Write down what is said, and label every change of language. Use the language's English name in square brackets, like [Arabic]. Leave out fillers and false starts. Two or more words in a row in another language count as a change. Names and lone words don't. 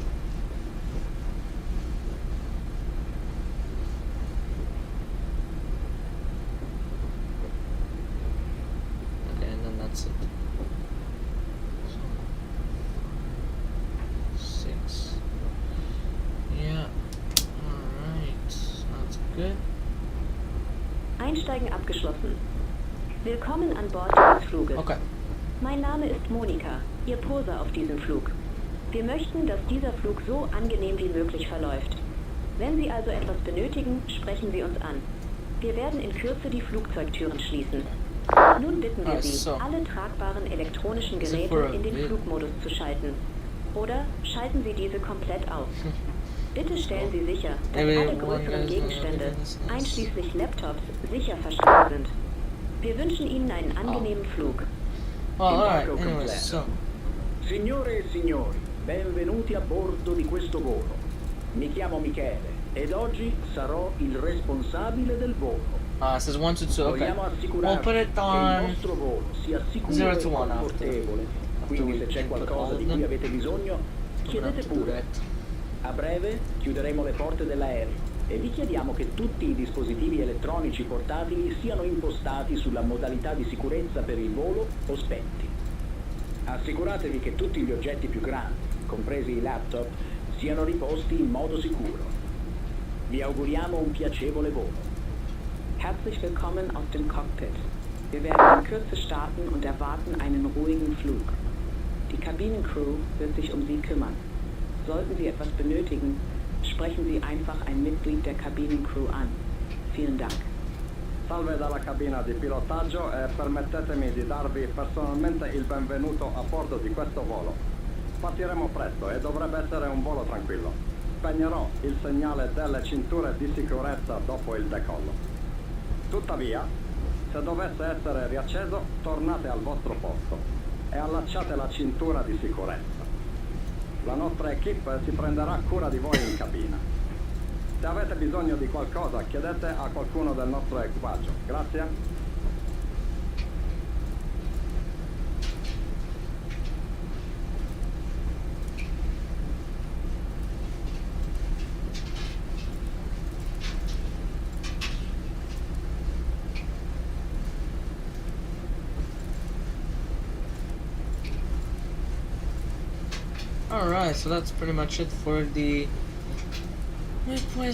[English] Okay, and then that's it. So, 6. Yeah. Alright. That's good. [German] Einsteigen abgeschlossen. Willkommen an Bord des Fluges. [English] Okay. [German] Mein Name ist Monika, Ihr Poser auf diesem Flug. Wir möchten, dass dieser Flug so angenehm wie möglich verläuft. Wenn Sie also etwas benötigen, sprechen Sie uns an. Wir werden in Kürze die Flugzeugtüren schließen. Nun bitten wir Sie, alle tragbaren elektronischen Geräte in den Flugmodus zu schalten. Oder schalten Sie diese komplett aus. Bitte stellen Sie sicher, dass alle größeren Gegenstände, einschließlich Laptops, sicher verstaut sind. Wir wünschen Ihnen einen angenehmen Flug. [English] Alright, anyway, so. [Italian] Signore e signori, benvenuti a bordo di questo volo. Mi chiamo Michele ed oggi sarò il responsabile del volo. [English] It says 1 to 2, okay. [Italian] Vogliamo [English] We'll put it [Italian] assicurarci che il [English] on [Italian] nostro volo sia sicuro [English] 0 [Italian] e [English] to 1 [Italian] confortevole. Quindi se c'è qualcosa di cui avete bisogno, chiedete pure. A breve chiuderemo le porte dell'aereo e vi chiediamo che tutti i dispositivi elettronici portatili siano impostati sulla modalità di sicurezza per il volo o spenti. Assicuratevi che tutti gli oggetti più grandi, compresi i laptop, siano riposti in modo sicuro. Vi auguriamo un piacevole volo. [German] Herzlich willkommen aus dem Cockpit. Wir werden in Kürze starten und erwarten einen ruhigen Flug. Die Kabinencrew wird sich um Sie kümmern. Sollten Sie etwas benötigen, sprechen Sie einfach ein Mitglied der Kabinencrew an. Vielen Dank. [Italian] Salve dalla cabina di pilotaggio e permettetemi di darvi personalmente il benvenuto a bordo di questo volo. Partiremo presto e dovrebbe essere un volo tranquillo. Spegnerò il segnale delle cinture di sicurezza dopo il decollo. Tuttavia, se dovesse essere riacceso, tornate al vostro posto e allacciate la cintura di sicurezza. La nostra equipe si prenderà cura di voi in cabina. Se avete bisogno di qualcosa, chiedete a qualcuno del nostro equipaggio. Grazie. [English] Alright, so that's pretty much it for the waypoints.